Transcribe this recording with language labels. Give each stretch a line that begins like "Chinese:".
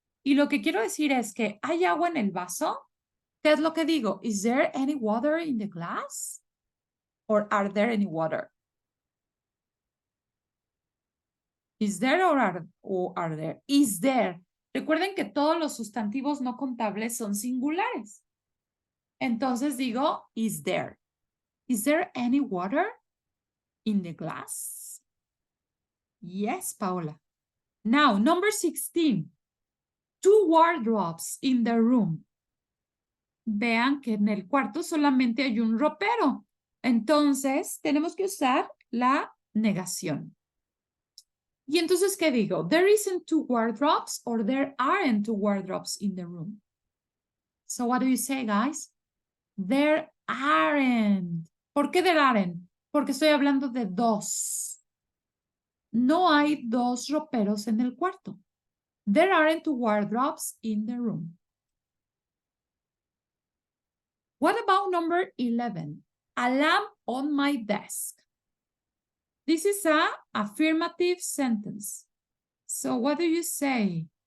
Spanish: Y lo que quiero decir es que ¿hay agua en el vaso? ¿Qué es lo que digo?
English: Is there any water in the glass? Or are there any water? Is there or are there? Is there.
Spanish: Recuerden que todos los sustantivos no contables son singulares. Entonces digo,
English: is there? Is there any water in the glass? Yes, Paola. Now, number 16. 2 wardrobes in the room.
Spanish: Vean que en el cuarto solamente hay un ropero. Entonces, tenemos que usar la negación. Y entonces, ¿qué digo?
English: There isn't 2 wardrobes or there aren't 2 wardrobes in the room. So what do you say, guys? There aren't.
Spanish: ¿Por qué
English: there aren't?
Spanish: Porque estoy hablando de 2. No hay 2 roperos en el cuarto.
English: There aren't two wardrobes in the room. What about number 11? A lamp on my desk. This is an affirmative sentence. So what do you say?